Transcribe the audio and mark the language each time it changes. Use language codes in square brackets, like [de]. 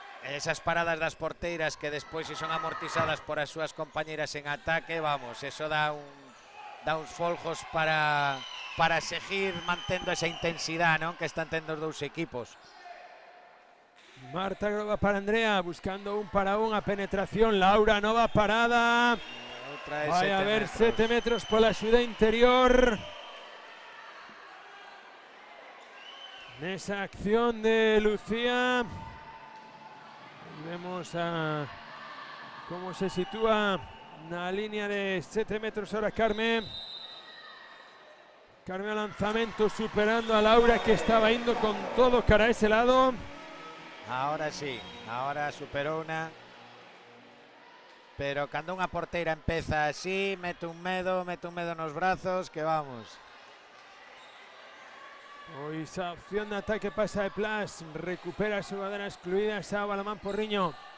[gl] Esas paradas das porteiras que despois si son amortizadas por as súas compañeras en ataque, vamos, eso dá uns folgos para seguir mantendo esa intensidade, non, que están tendo os dous equipos. Marta Groba para Andrea, buscando un para un, a penetración. Laura, nova parada. Vai a haber 7 metros pola axuda interior. Nesa acción de Lucía. Vemos a cómo se sitúa na línea de 7 metros ahora Carmen. [es] Carme al lanzamiento, superando a Laura, que estaba yendo con todo cara a ese lado. Ahora sí, ahora superó una. [gl] Pero cuando unha porteira empeza así, mete un medo nos brazos, que vamos. Pois a opción de ataque pasa de Plas, recupera a xogadora excluída, Sara Balomán Porriño.